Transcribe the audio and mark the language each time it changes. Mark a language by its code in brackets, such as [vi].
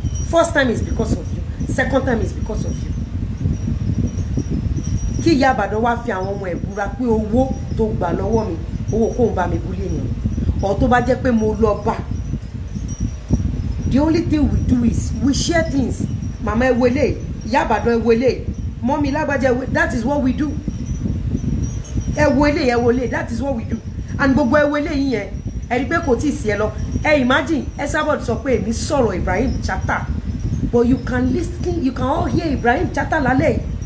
[en] First time is because of you. Second time is because of you. [yo] Kí Ìyá Ìbàdàn wá fi àwọn ọmọ ẹ̀ búra pé owó tó gbà lọ́wọ́ mi owó kóun bá mi búlé ènìyàn ọ̀ tó bá jẹ́ pé mo lọ bá. [en] The only thing we do is we share things. [yo] Mama ẹ wọlé, Ìyá Ìbàdàn ẹ wọlé, mọ́mí lágbájá ẹ wọlé. [en] That is what we do. [yo] Ẹ wọlé, [en] that is what we do. And [yo] gbogbo ẹ wọlé yín yẹn ẹ rí pé kò tí ì sí ẹ lọ. Ẹ [en] imagine [yo] Esabod sọ pé èmi sọ̀rọ̀ Ibrahim Chatta, [en] but you can listen, you can all hear [yo] Ibrahim Chatta lálẹ́ yìí.